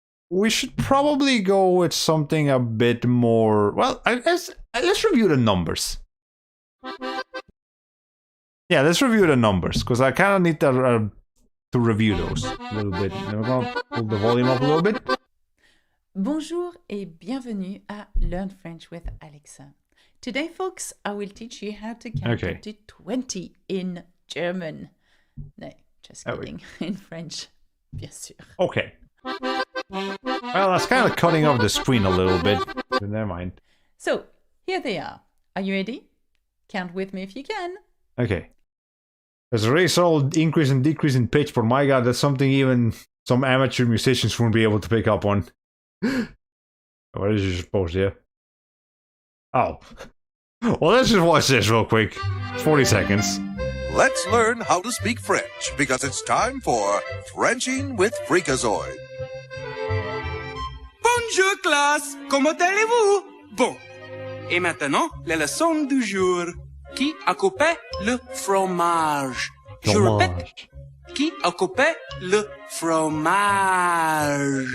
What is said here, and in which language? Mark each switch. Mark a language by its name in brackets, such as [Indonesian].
[English] we should probably go with something a bit more. Well, let's review the numbers. Yeah, let's review the numbers because I kind of need to review those a little bit. We're gonna pull the volume up a little bit. [French] Bonjour et bienvenue à Learn French with Alexa. [English] Today, folks, I will teach you how to count up to 20 in German. No, just kidding. In French, [French] bien sûr. [English] Okay. Well, that's kind of cutting off the screen a little bit. But never mind. So, here they are. Are you ready? Count with me if you can. Okay. There's a really subtle increase and decrease in pitch, but my god, that's something even some amateur musicians won't be able to pick up on. What is you supposed to do? Oh. Well, let's just watch this real quick. 40 seconds. Let's learn how to speak French because it's time for Frenching with Freakazoid. [French] Bonjour classe, comment allez-vous? Bon, et maintenant, la leçon du jour. Qui a coupé le fromage? Je répète, qui a coupé le fromage?